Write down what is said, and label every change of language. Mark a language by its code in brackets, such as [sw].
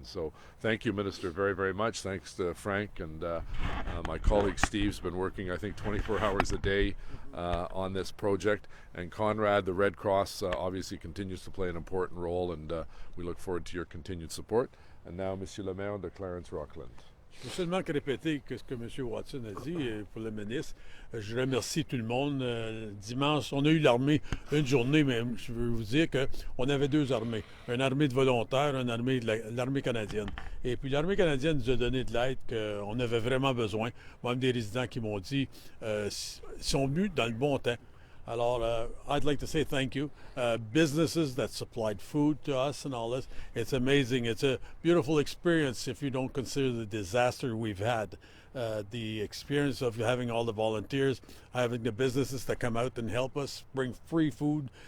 [en] So thank you, Minister, very, very much. Thanks to Frank, and my colleague Steve's been working, I think, 24 hours a day on this project. And Conrad, the Red Cross, obviously continues to play an important role, and we look forward to your continued support. And now, [fr] Monsieur le Maire de Clarence Rockland. Je veux seulement répéter ce que M. Watson a dit pour le ministre. Je remercie tout le monde. Dimanche, on a eu l'armée une journée, mais je veux vous dire qu'on avait 2 armées. Une armée de volontaires, une armée de l'armée canadienne. Et puis l'armée canadienne nous a donné de l'aide qu'on avait vraiment besoin. Même des résidents qui m'ont dit ils sont venus dans le bon temps. Alors, [en] I'd like to say thank you. Businesses that supplied food to us and all this. It's amazing. It's a beautiful experience if you don't consider the disaster we've had. The experience of having all the volunteers, having the businesses that come out and help us bring free food.